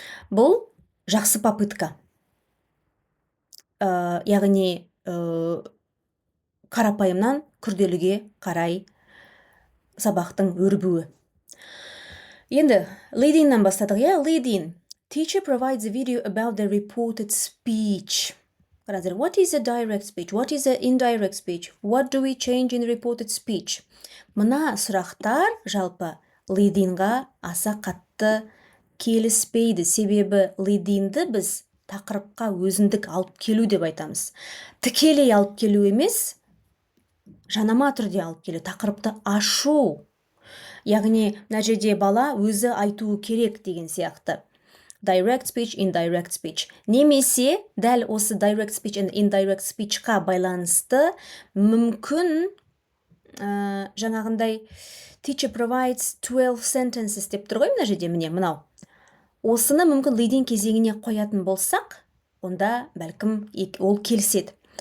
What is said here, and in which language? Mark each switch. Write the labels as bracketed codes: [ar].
[kk] Бұл жақсы [ru] попытка. [kk] Яғни қарапайымнан күрделіге қарай сабақтың өрбуі. Енді leadingнан бастадық, leading. [en] Teacher provides a video about the reported speech. What is a direct speech? What is an indirect speech? What do we change in reported speech? [kk] Мына сұрақтар жалпы leadingға аса қатты келіспейді. Себебі leadingді біз тақырыпқа өзіндік алып келу деп айтамыз. Тікелей алып келу емес, жанама түрде алып келу, тақырыпты ашу. Яғни, мына жерде бала өзі айтуы керек деген сияқты. [en] Direct speech, indirect speech. [kk] Немесе, дәл осы direct speech and indirect speech-қа байланысты мүмкін жаңағындай [en] teacher provides 12 sentences [kk] деп тұр ғой мына жерде, міне, мынау. Осыны мүмкін leading кезеңіне қоятын болсақ, онда бәлкім ол келіседі.